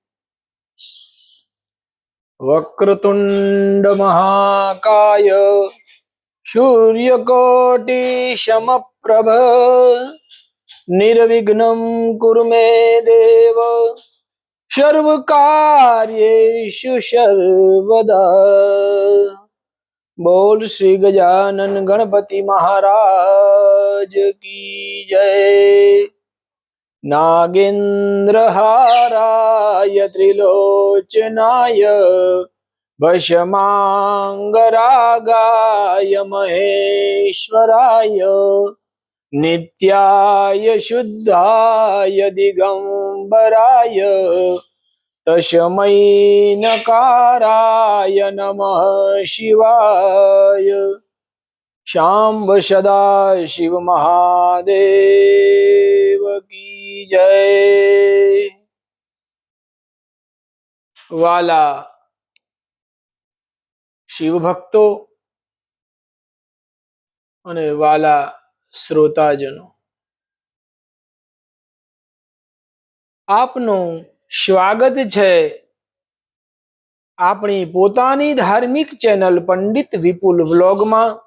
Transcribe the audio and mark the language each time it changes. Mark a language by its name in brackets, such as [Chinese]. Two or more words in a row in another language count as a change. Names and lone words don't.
[Sanskrit] वक्रतुंड महाकाय सूर्यकोटि समप्रभ निर्विघ्नं कुरु मे देव सर्वकार्येषु सर्वदा। [Hindi] बोल श्री गजानन गणपति महाराज की जय। [Sanskrit] नागेंद्र हाराय त्रिलोचनाय भस्मांगरागाय महेश्वराय नित्याय शुद्धाय दिगंबराय तस्मै नकाराय नमः शिवाय। [Hindi] शाम्ब सदा शिव महादेव की जय। [Gujarati] વાલા શિવ ભક્તો અને વાલા શ્રોતાજનો, આપનું સ્વાગત છે આપણી પોતાની ધાર્મિક ચેનલ પંડિત વિપુલ વ્લોગમાં।